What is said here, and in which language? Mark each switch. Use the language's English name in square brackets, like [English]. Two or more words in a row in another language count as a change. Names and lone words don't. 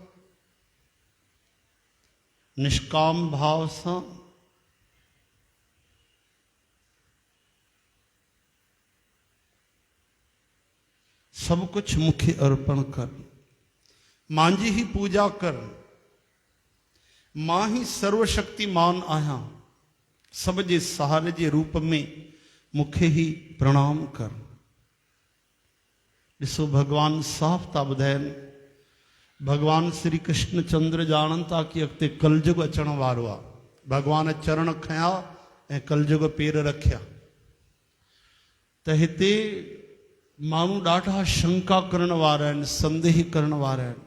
[Sindhi] निष्काम भाव सां सब कुछ मुखे अर्पण कर, मांजी ही पूजा कर, मां ही सर्वशक्तिमान आया, सब जे सहारे जे रूप में मुखे ही प्रणाम कर। ॾिसो भगवान साफ़ था ॿुधाइनि, भगवान श्री कृष्ण चंद्र ॼाणनि था कि अॻिते कलयुग अचण वारो आहे। भगवान चरण खया ऐं कलयुग पेर रखिया त हिते माण्हू ॾाढा शंका करण वारा आहिनि, संदेह करण वारा आहिनि।